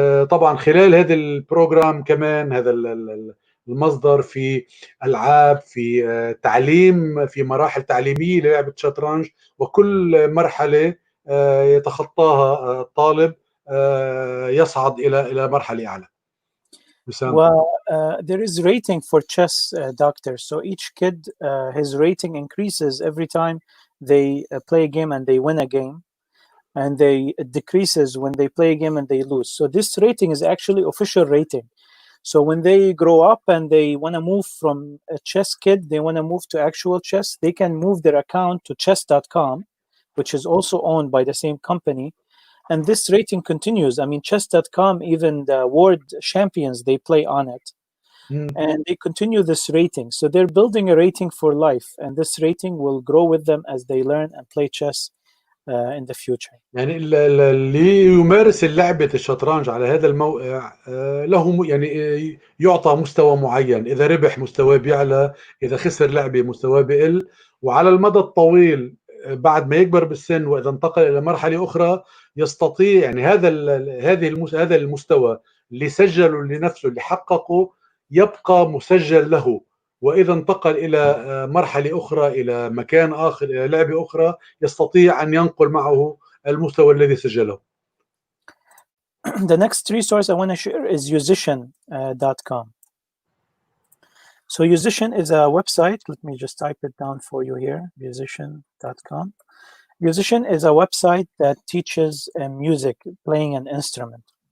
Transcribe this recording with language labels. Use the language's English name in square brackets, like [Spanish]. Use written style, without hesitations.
[Arabic] طبعا خلال هذا البروجرام كمان، هذا المصدر، في ألعاب، في تعليم، في مراحل تعليمية للعبة الشطرنج، وكل مرحلة يتخطاها الطالب يصعد إلى مرحلة أعلى. [English] Well, there is rating for chess, doctor. So each kid, his rating increases every time they play a game and they win a game, and it decreases when they play a game and they lose. So this rating is actually official rating. So when they grow up and they want to move from a chess kid, they want to move to actual chess, they can move their account to chess.com, which is also owned by the same company. And this rating continues. I mean, chess.com, even the world champions, they play on it. And they continue this rating. So they're building a rating for life. And this rating will grow with them as they learn and play chess in the future. [Arabic] يعني اللي يمارس اللعبة الشطرنج على هذا الموقع له يعني يعطى مستوى معين، إذا ربح مستواه بيعلى، إذا خسر لعبة مستواه بيقل، وعلى المدى الطويل بعد ما يكبر بالسن وإذا انتقل إلى مرحلة أخرى يستطيع يعني هذا المستوى اللي سجله لنفسه اللي حققه يبقى مسجل له، وإذا انتقل إلى مرحلة أخرى إلى مكان آخر إلى لعبة أخرى يستطيع أن ينقل معه المستوى الذي سجله. [English] The next resource I want to share is musician.com. So Musician is a website. Let me just type it down for you here, musician.com. Musician is a website that teaches music, playing an instrument.